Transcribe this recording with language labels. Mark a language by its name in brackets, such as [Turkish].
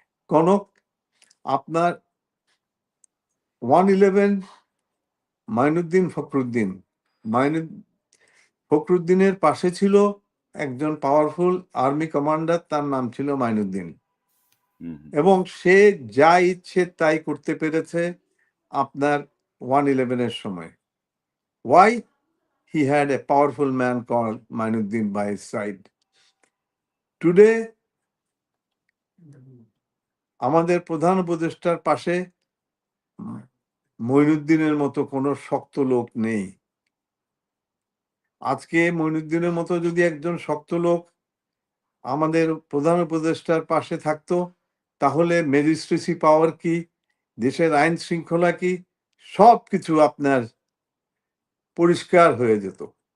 [Bangla] কনক, আপনার 111 মাইনুদ্দিন ফখরুদ্দিন। মাইনু ফখরুদ্দিনের পাশে ছিল একজন পাওয়ারফুল আর্মি কমান্ডার, তার নাম ছিল মাইনুদ্দিন। হুম, হুম। এবং সে যা ইচ্ছে তাই করতে পেরেছে আপনার 111 এর সময়। [English] Why? He had a powerful man called Mainuddin by his side. [Bangla] Today, আমাদের প্রধান উপদেষ্টার পাশে মইনুদ্দিনের মতো কোনো শক্ত লোক নেই। আজকে মইনুদ্দিনের মতো যদি একজন শক্ত লোক আমাদের প্রধান উপদেষ্টার পাশে থাকতো, তাহলে ম্যাজিস্ট্রেসি পাওয়ার কি, দেশের আইন শৃঙ্খলা কি, সবকিছু আপনার পরিষ্কার হয়ে যেত।